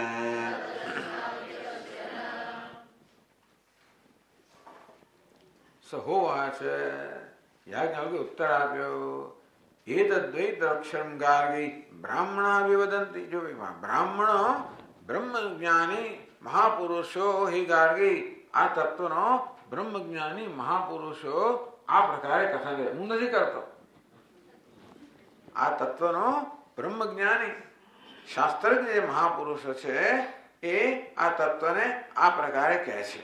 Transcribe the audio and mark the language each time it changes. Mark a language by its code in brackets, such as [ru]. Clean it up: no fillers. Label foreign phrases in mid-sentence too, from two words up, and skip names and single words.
[sa] सहोवाच याज्ञवल्क्य [gu] ઉત્તર આપ્યો [sa] एतद्वै तदक्षरम गार्गी ब्राह्मणा विवदन्ति. [gu] જો બ્રાહ્મણો બ્રહ્મ જ્ઞાની મહાપુરુષો હે ગાર્ગી આ તત્વનો બ્રહ્મજ્ઞાની મહાપુરુષો આ પ્રકારે કથન કરે. હું નથી કરતો. આ તત્વનો બ્રહ્મજ્ઞાની શાસ્ત્રજ્ઞ જે મહાપુરુષો છે એ આ તત્વને આ પ્રકારે કહે છે.